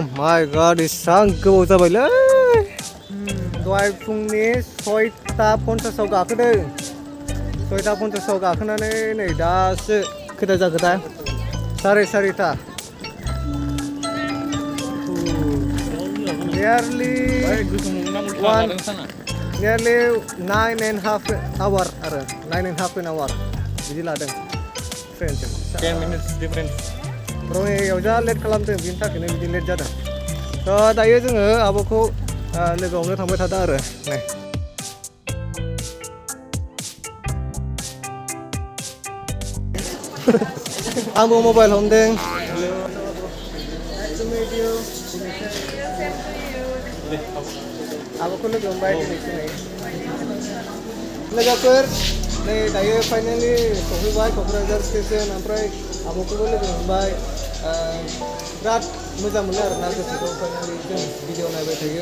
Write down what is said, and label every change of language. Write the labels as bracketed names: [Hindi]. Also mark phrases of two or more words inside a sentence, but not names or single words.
[English] my god [Bodo] इसां गोबाव जाबायलै दहाय फुंनि 6:50 आव गाखोदों 6:50 आव गाखोनानै नै दासो खैथा जाखोथाय 4:30 [English] nearly 9.5 hour [Bodo] आरो 9.5 hour बिदि लादों ट्रेनजों [English] 10 minutes difference [Bodo] रङियाव जा लेट खालामदों बिनि थाखायनो बिदि लेट जादों दायो जोङो आब'खौ लोगो हमनो थांबाय थादों आरो नै आंबो मबाइल हमदों आब'खौ लोगो हमबाय दिनैसो नै लोगोफोर नै दायो फाइनालि सफैबाय क'क्राझार स्टेशन ओमफ्राय आब'खौबो लोगो मोनबाय बिराद मोजां मोनो आरोना गोसोखौ फाइनालि जों भिडिअ नायबाय थायो